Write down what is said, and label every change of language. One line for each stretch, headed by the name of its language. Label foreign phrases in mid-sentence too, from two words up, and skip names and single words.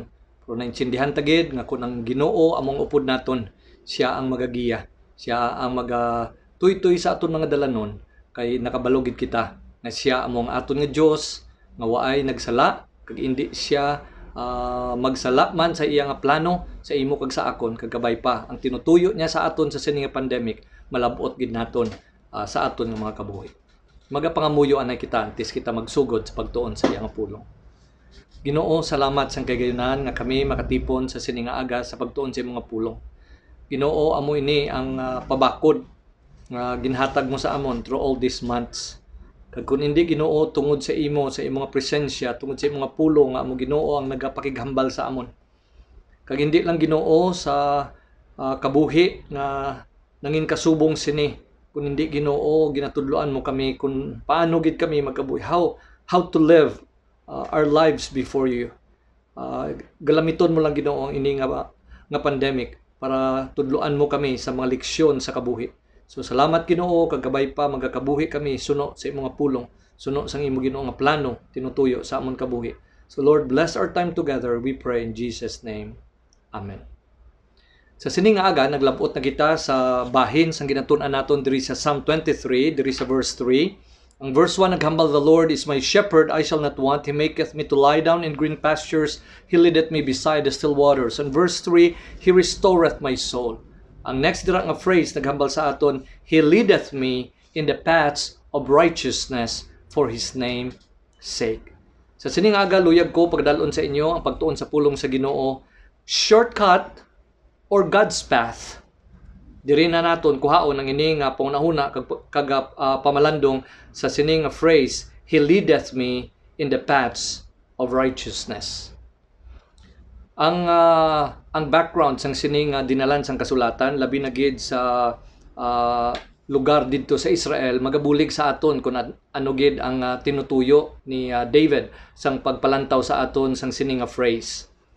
Hiligaynon: Pero naintindihan ta gid nga kun ang Ginoo among upod naton, siya ang magagiya, siya ang magatuytoy sa aton mga dalanon, kay nakabalo gid kita na siya among aton nga Dios nga waay nagsala, kag indi siya magsala man sa iyang plano sa imo kag sa akon, kag kabay pa ang tinutuyo niya sa aton sa sini nga pandemic, malabot gid naton sa aton nga mga kabuhi. Magapangamuyo anay kita antes kita magsugod sa pagtuon sa iyang pulong. Ginoo, salamat sang kaygayonan nga kami makatipon sa sini nga aga sa pagtuon sa iyang mga pulong. Ginoo, amo ini ang pabakod nga ginhatag mo sa amon
English: through all these months.
Hiligaynon: Kag kung hindi Ginoo, tungod sa imo, sa imong presensya, tungod sa imong mga pulong nga amo Ginoo ang nagapakighambal sa amon. Kag hindi lang Ginoo sa kabuhi nga nangin kasubong sini, kung hindi Ginoo ginatudloan mo kami kung paano gid kami magkabuhi,
English: how to live our lives before you.
Hiligaynon: Galamiton mo lang Ginoo ang ini nga pandemic para tudloan mo kami sa mga leksyon sa kabuhi. So salamat Ginoo, kag gabay pa magakabuhi kami suno sa imong pulong, suno sang imo Ginoo nga plano tinutuyo sa amon kabuhi.
English: So Lord, bless our time together, we pray in Jesus name. Amen.
Hiligaynon: Sa sini nga aga naglabot na kita sa bahin sang ginatun-an naton diri sa Psalm 23, diri sa verse 3. Ang verse 1 naghambal,
English: the Lord is my shepherd, I shall not want. He maketh me to lie down in green pastures. He leadeth me beside the still waters. And verse 3, He restoreth my soul.
Hiligaynon: Ang next dira nga phrase naghambal sa aton,
English: He leadeth me in the paths of righteousness for His name sake.
Hiligaynon: Sa sining aga luyag ko pagdalon sa inyo ang pagtuon sa pulong sa Ginoo,
English: shortcut or God's path.
Hiligaynon: Diri na naton kuhaon ang ini nga pangunahuna kag pamalandong sa sining nga phrase,
English: He leadeth me in the paths of righteousness.
Hiligaynon: Ang background sang sining dinalan sang kasulatan labi na gid sa lugar didto sa Israel, magabulig sa aton kung ano gid ang tinutuyo ni David sang pagpalantaw sa aton sang sining phrase.